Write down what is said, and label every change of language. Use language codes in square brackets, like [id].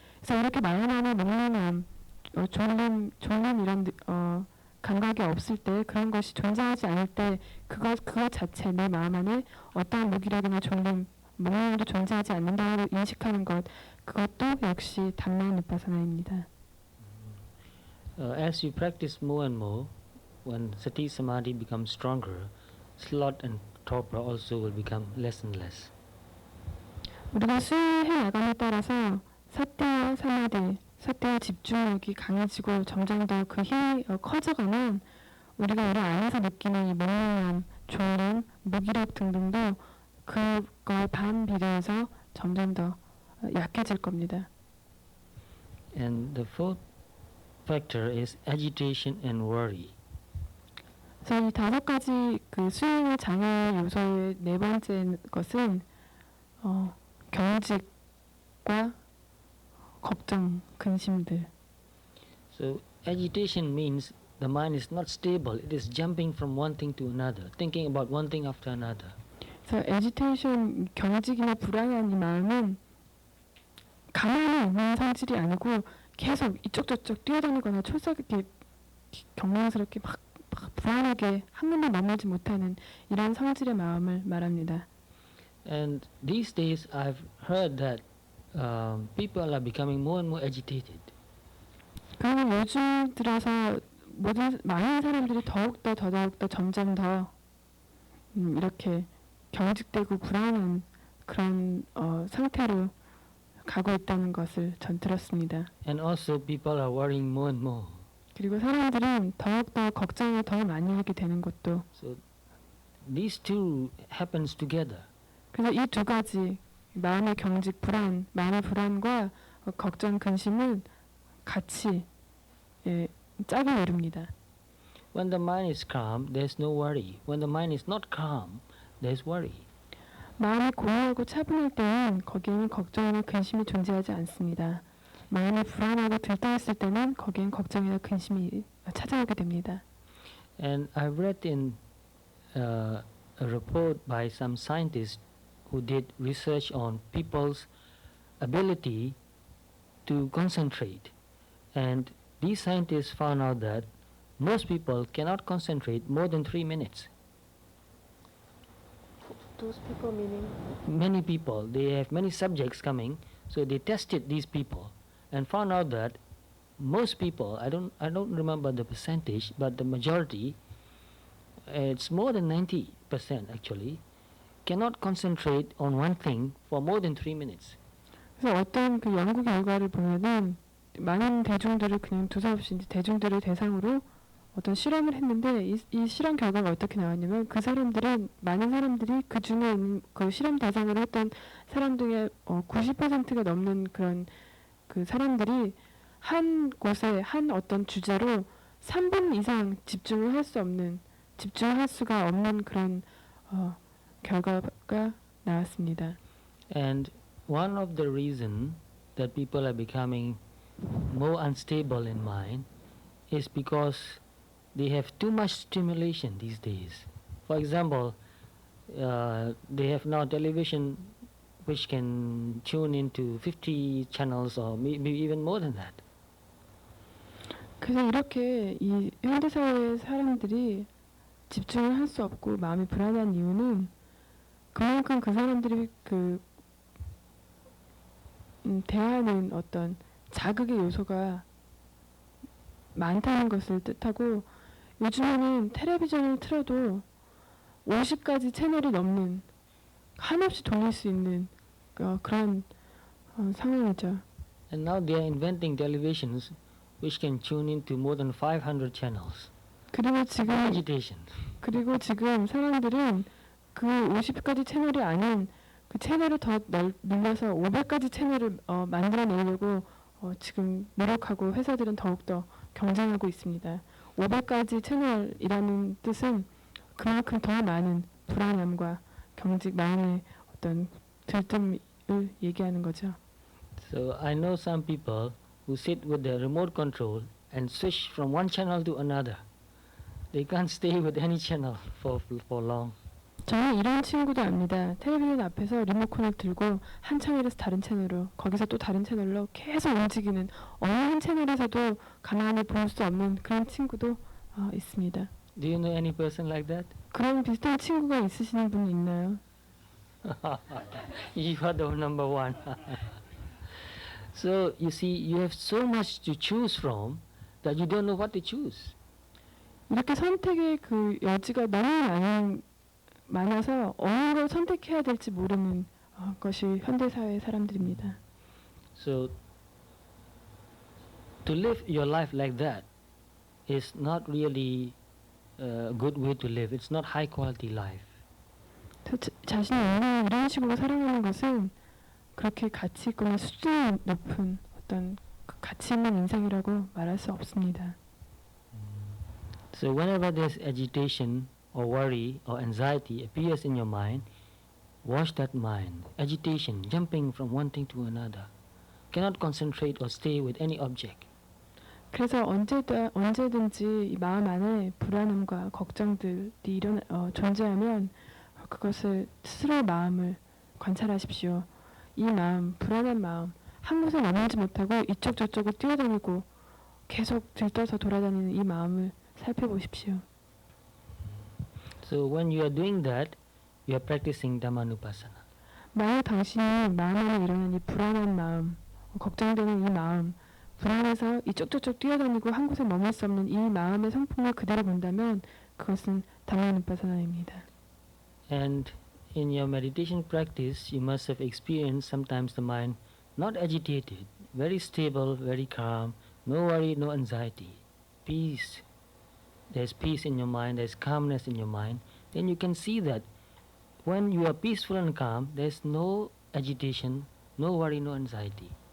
[ko] 그래서 이렇게 마음 안에 몽롱함, 졸림 이런 감각이 없을 때, 그런 것이 존재하지 않을 때 그것 자체 내 마음 안에 어떠한 무기력이나 졸림, 몽롱함도 존재하지 않는다고 인식하는 것, 그것도 역시 담마누파사나입니다. [en] As you practice more and more, when sati samadhi becomes stronger, sloth and torpor also will become less and less. [ko] 우리가 수행해 나감에 따라서 사태와 사마디, 사태와 집중력이 강해지고 점점 더 그 힘이 커져가면 우리가 우리 안에서 느끼는 이 몽롱함, 졸림, 무기력 등등도 그걸 반비례해서 점점 더 약해질 겁니다. [en] And the fourth factor is agitation and worry. [ko] 그래서 이 5가지 그 수행의 장애 요소의 네 번째 것은 경직과 걱정, 근심들. [en] So agitation means the mind is not stable. It is jumping from one thing to another, thinking about one thing after another. [ko] 그래서 에지테이션, 경직이나 불안한 이 마음은 가만히 있는 성질이 아니고 계속 이쪽 저쪽 뛰어다니거나 촐싹하게 경망스럽게 막 불안하게 한 군데 머물지 못하는 이런 성질의 마음을 말합니다. [en] And these days I've heard that people are becoming more and more agitated. [ko] 그러면 요즘 들어서 많은 사람들이 더욱더 점점 더 이렇게 경직되고 불안한 그런 상태로 가고 있다는 것을 전 들었습니다. [en] And also people are worrying more and more. [ko] 그리고 사람들은 더욱더 걱정을 더 많이 하게 되는 것도. [en] So these two happens together. [ko] 그래서 이 두 가지 마음의 경직, 불안, 마음의 불안과 걱정, 근심은 같이 짝을 이룹니다. [en] When the mind is calm, there's no worry. When the mind is not calm, there's worry. [ko] 마음이 공허하고 차분할 때는 거기에는 걱정이나 근심이 존재하지 않습니다. 마음이 불안하고 들떠있을 때는 거기엔 걱정이나 근심이 찾아오게 됩니다. [en] And I read in a report by some scientists who did research on people's ability to concentrate. And these scientists found out that most people cannot concentrate more than 3 minutes. Those people meaning? Many people, they have many subjects coming, so they tested these people and found out that most people, I don't remember the percentage, but the majority, it's more than 90% actually, cannot concentrate on one thing for more than 3 minutes. [ko] 그래서 어떤 그 연구 결과를 보면은 많은 대중들을 그냥 두서없이 대중들을 대상으로 어떤 실험을 했는데 이 실험 결과가 어떻게 나왔냐면 그 사람들은 많은 사람들이 그 중에 있는 그 실험 대상으로 했던 사람들의 90%가 넘는 그런 그 사람들이 한 곳에 한 어떤 주제로 3분 이상 집중할 수가 없는 그런 결과가 나왔습니다. [en] And one of the reason that people are becoming more unstable in mind is because they have too much stimulation these days. For example, they have now television which can tune into 50 channels or maybe even more than that. [ko] 그래서 이렇게 이 현대사회의 사람들이 집중을 할 수 없고 마음이 불안한 이유는 그만큼 그 사람들이 대하는 어떤 자극의 요소가 많다는 것을 뜻하고 요즘에는 텔레비전을 틀어도 50가지 채널이 넘는 한없이 돌릴 수 있는 그런 상황이죠. [en] And now they are inventing televisions which can tune into more than 500 channels. [ko] 그리고 지금 [en] Agitation. [ko] 사람들은 그 50가지 채널이 아닌 그 채널을 더 늘려서 500가지 채널을 만들어내려고 지금 노력하고 회사들은 더욱더 경쟁하고 있습니다. 500가지 채널이라는 뜻은 그만큼 더 많은 불안함과 경직 마음의 어떤 들뜸을 얘기하는 거죠. [en] So I know some people who sit with the remote control and switch from one channel to another. They can't stay with any channel for long. [ko] 저는 이런 친구도 압니다. 텔레비전 앞에서 리모컨을 들고 한 채널에서 다른 채널로 거기서 또 다른 채널로 계속 움직이는 어느 한 채널에서도 가만히 볼 수 없는 그런 친구도 있습니다. [en] Do you know any person like that? [ko] 그런 비슷한 친구가 있으시는 분 있나요? [en] You are the number one. So you see, you have so much to choose from that you don't know what to choose. [ko] 이렇게 선택의 그 여지가 너무 많아서 어느 걸 선택해야 될지 모르는 것이 현대사회의 사람들입니다. [en] So to live your life like that is not really a good way to live. It's not high quality life. [ko] 자신의 인생을 이런 식으로 살아가는 것은 그렇게 가치 있거나 수준이 높은 어떤 가치 있는 인생이라고 말할 수 없습니다. [en] So whenever there's agitation or worry or anxiety appears in your mind, watch that mind. Agitation, jumping from one thing to another. Cannot concentrate or stay with any object. [ko] 그래서 언제든지 이 마음 안에 불안함과 걱정들이 존재하면 그것을 스스로의 마음을 관찰하십시오. 이 마음, 불안한 마음, 한 곳에 머물지 못하고 이쪽 저쪽을 뛰어다니고 계속 들떠서 돌아다니는 이 마음을 살펴보십시오. [en] So when you are doing that, you are practicing Dhammanupassana. [ko] 만약 당신이 마음 안에 일어난 이 불안한 마음, 걱정되는 이 마음, 불안해서 이쪽저쪽 뛰어다니고 한 곳에 머물 수 없는 이 마음의 성품을 그대로 본다면 그것은 담마누파사나입니다. [en] And in your meditation practice, you must have experienced sometimes the mind not agitated, very stable, very calm, no worry, no anxiety, peace. There's peace in your mind, there's calmness in your mind. Then you can see that when you are peaceful and calm, there's no agitation, no worry, no anxiety.